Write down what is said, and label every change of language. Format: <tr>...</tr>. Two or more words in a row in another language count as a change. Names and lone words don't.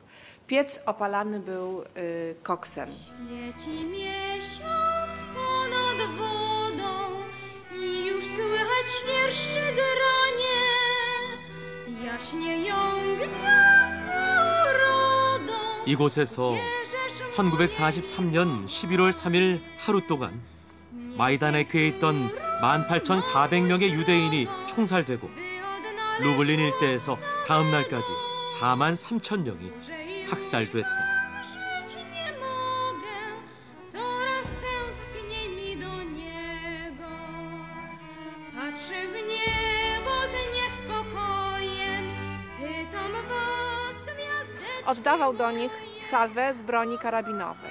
<pl>Piec opalany był koksem. Świeci miesiąc ponad wodą i już słychać świerszcze granie. Jaśnieją gwiazdy urodą.</pl> <ko>이곳에서 1943년 11월 3일 하루 동안 마이다네크에 있던 18,400명의 유대인이 총살되고 루블린 일대에서 다음 날까지 43,000명이 학살됐다.</ko> <pl>Oddawał do nich salwę z broni karabinowej.</pl>